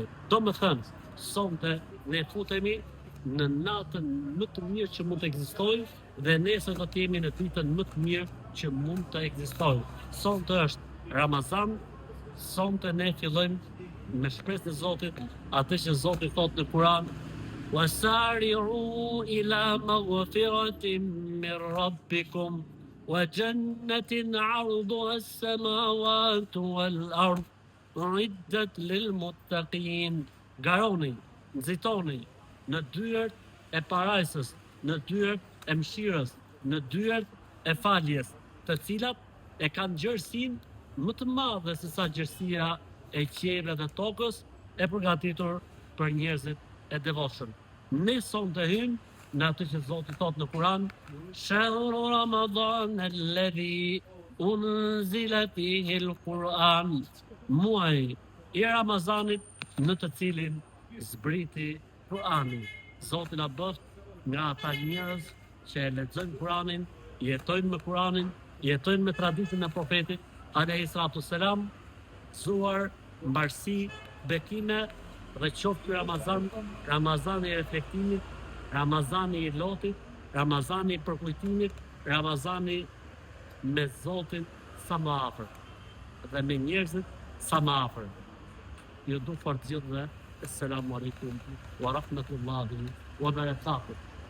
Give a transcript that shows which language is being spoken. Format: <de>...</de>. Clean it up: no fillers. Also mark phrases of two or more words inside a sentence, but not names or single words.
<sq>Do me thënë, sonte ne futemi në natën më të mirë që mund të ekzistojë dhe nesër do të jemi në ditën më të mirë që mund të ekzistojë. Sonte është Ramazan, sonte ne fillojmë me shpresën e Zotit, atë që Zoti thotë në Kur'an:</sq> <ar>وَسَارِعُوا إِلَى مَغْفِرَةٍ مِّن رَّبِّكُمْ وَجَنَّةٍ عَرْضُهَا السَّمَاوَاتُ وَالْأَرْضُ أُعِدَّتْ لِلْمُتَّقِينَ.</ar> <sq>Garoni, nxitoni në dyert e parajsës, në dyert e mëshirës, në dyert e faljes, të cilat e kanë gjerësinë më të madhe se sa gjerësia e qiellit dhe tokës, e përgatitur për njerëzit e devotshëm. Ne sonte hymë në atë që Zoti thot në Kur'an:</sq> <ar>شهر رمضان الذي أنزل فيه القرآن.</ar> <sq>Muaji i Ramazanit në të cilin zbriti Kur'ani. Zoti na bëft nga ata njerëz që e lexojnë Kur'anin, jetojnë me Kur'anin, jetojnë me traditën e profetit</sq> <ar>عليه الصلاة والسلام,</ar> <sq>zuar mbarësi, bekime dhe qoftë Ramazan, Ramazani i reflektimit, Ramazani i lotit, Ramazani i përkujtimit, Ramazani me Zotin sa më afër dhe me njerëzit sa më afër. Ju du fort gjithëve.</sq> <ar>السلام عليكم ورحمة الله وبركاته.</ar>